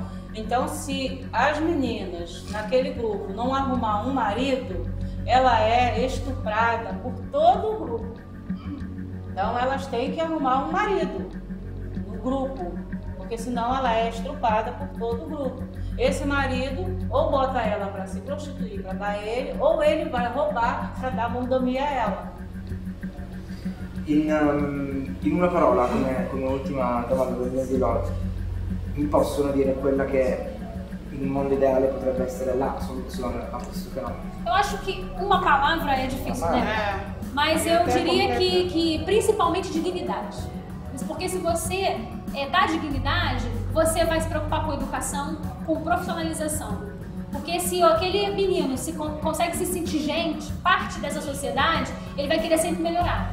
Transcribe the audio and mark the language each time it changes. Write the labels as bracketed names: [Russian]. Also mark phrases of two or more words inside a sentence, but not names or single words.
[Portuguese] Então, se as meninas naquele grupo não arrumar um marido, ela é estuprada por todo o grupo. Então, elas têm que arrumar um marido no grupo, porque senão ela é estuprada por todo o grupo. Esse marido ou bota ela para se prostituir, para dar ele, ou ele vai roubar para dar mordomia a ela. [Italian] In una parola, come ultima domanda del mio pilota, mi possono dire quella che in un mondo ideale potrebbe essere la soluzione a questo fenomeno? [Portuguese] Eu acho que uma palavra é difícil, né? Mas eu diria que principalmente dignidade. Porque se você dá dignidade, você vai se preocupar com educação, com profissionalização. Porque se aquele menino consegue se sentir gente, parte dessa sociedade, ele vai querer sempre melhorar.